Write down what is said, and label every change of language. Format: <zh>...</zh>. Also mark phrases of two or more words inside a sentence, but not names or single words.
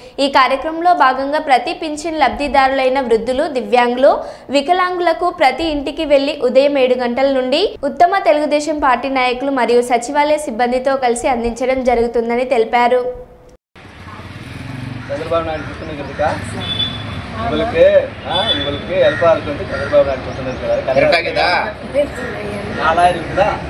<te>ఈ కార్యక్రమంలో భాగంగా ప్రతి పింఛన్ లబ్ధిదారులైన వృద్ధులు, దివ్యాంగులు, వికలాంగులకు ప్రతి ఇంటికి వెళ్లి ఉదయం 7 గంటల నుండి ఉత్తమ తెలుగుదేశం పార్టీ నాయకులు మరియు సచివాలయ సిబ్బందితో కలిసి అందించడం జరుగుతుందని తెలిపారు. చంద్రబాబు నాయుడు చూస్తున్నట్టుగా</te> <ta>உங்களுக்கு ஹெல்ப்பா இருக்குன்னு</ta> <te>చంద్రబాబు నాయుడు చూస్తున్నారు కరెక్టా కదా అలా இருக்குதா</te>